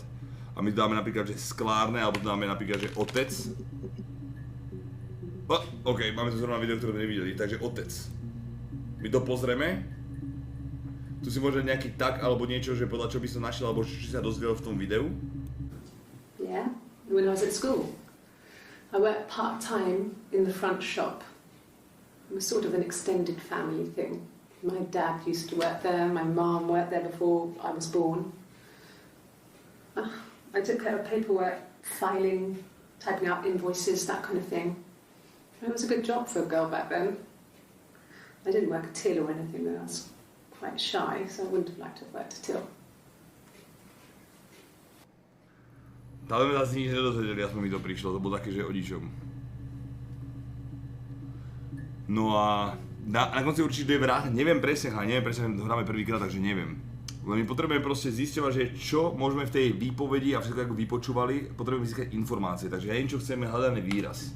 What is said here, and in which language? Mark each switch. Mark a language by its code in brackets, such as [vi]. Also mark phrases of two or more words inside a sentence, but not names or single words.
[sk] A my dáme napríklad, že sklárne, alebo dáme napríklad, že otec. OK, máme tu zrovna video, ktoré nevideli, takže otec. My to pozrieme. Tu si môže nejaký tak, alebo niečo, že podľa čo by som našiel, alebo či sa dozvedel v tom videu. [en] Yeah, when I was at school. I worked part-time in the front shop. It was sort of an extended family thing. My dad used to work there, my mum worked there before I was born. I took care of paperwork, filing, typing out invoices, that kind of thing. It was a good job for a girl back then. I didn't work a till or anything, I was quite shy, so I wouldn't have liked to have worked a till. [sk] Tam sme zase nič nedozvedeli, aspoň mi to prišlo, to bolo také, že o ničom. No a na konci určite je vrát, neviem presne, to hráme prvýkrát, takže neviem. Len my potrebujeme proste zisťovať, že čo môžeme v tej výpovedi a všetko ako vypočúvali, potrebujeme získať informácie, takže ja neviem, čo chceme, hľadaný výraz.